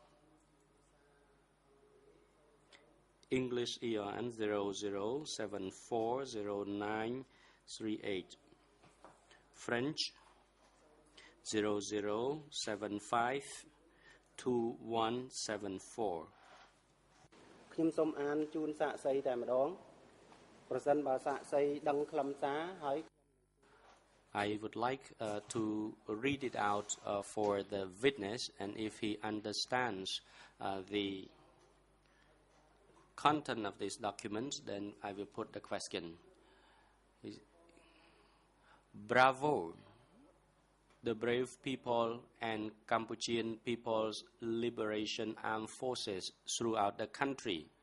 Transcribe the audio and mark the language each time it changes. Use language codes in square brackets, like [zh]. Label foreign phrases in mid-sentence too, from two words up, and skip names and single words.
[en] English ERN 00740938. French 00752174. [km] ខ្ញុំសូមអានជូនសាកសីតែម្ដងប្រសិនបើសាកសីដឹងខ្លឹមសារហើយ [en] I would like to read it out for the witness, and if he understands the content of this document, then I will put the question. Bravo, the brave people and Cambodian People's Liberation Armed Forces throughout the country.